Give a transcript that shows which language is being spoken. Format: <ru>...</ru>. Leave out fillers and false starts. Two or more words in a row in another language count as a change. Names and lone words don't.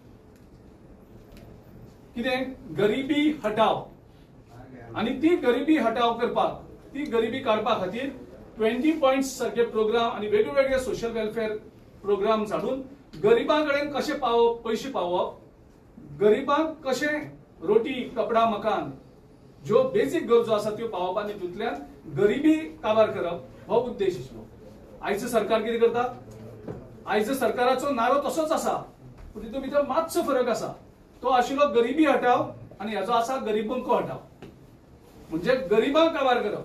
<kok>कितें?</kok> <hi>गरिबी हटाव.</hi> <kok>आणि ती</kok> <hi>गरिबी हटाव</hi> <kok>करपाक, ती गरिबी काडपा खातीर 20 पॉइंट्स सारखे प्रोग्राम आणि वेगवेगळे</kok> <en>social welfare programme</en> <kok>हाडून गरिबां कडेन कशे पावप, पयशे पावप, गरिबांक कशे</kok> <hi>रोटी, कपडा, मकान,</hi> <kok>ज्यो बेसिक गरजो आसा त्यो पावप आनी तितूंतल्यान गरिबी काबार करप हो उद्देश आशिल्लो. आयचं सरकार कितें करता? आयचं सरकाराचो नारो तसोच आसा, पूण तितूंत भितर मातसो फरक आसा. तो आशिल्लो</kok> <hi>गरिबी हटाव</hi> <kok>आनी हेजो आसा गरिबांको हटाव, म्हणजे गरिबांक काबार करप.</kok>